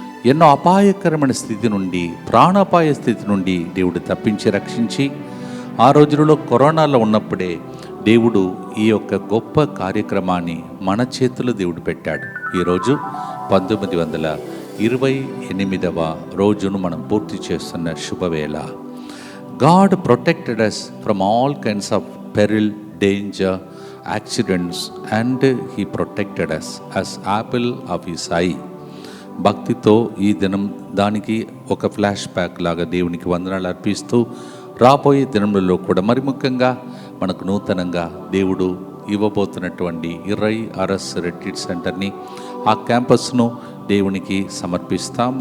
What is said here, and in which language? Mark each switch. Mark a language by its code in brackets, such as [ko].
[te] ఎన్నో అపాయకరమైన స్థితి నుండి, ప్రాణాపాయ స్థితి నుండి దేవుడు తప్పించి రక్షించి, ఆ రోజులలో కరోనాలో ఉన్నప్పుడే దేవుడు ఈ యొక్క గొప్ప కార్యక్రమాన్ని మన చేతుల్లో దేవుడు పెట్టాడు. ఈరోజు 1928వ రోజును మనం పూర్తి చేస్తున్న శుభవేళ. [en] God protected us from all kinds of peril, danger, accidents, and He protected us as apple of His eye. [te] భక్తితో ఈ దినం దానికి ఒక ఫ్లాష్ బ్యాక్ లాగా దేవునికి వందనాలు అర్పిస్తూ, రాబోయే దినములలో కూడా మరి ముఖ్యంగా మనకు నూతనంగా దేవుడు ఇవ్వబోతున్నటువంటి ఇర్రై అరస్ రెట్రీట్ సెంటర్ని, ఆ క్యాంపస్ను దేవునికి సమర్పిస్తాం.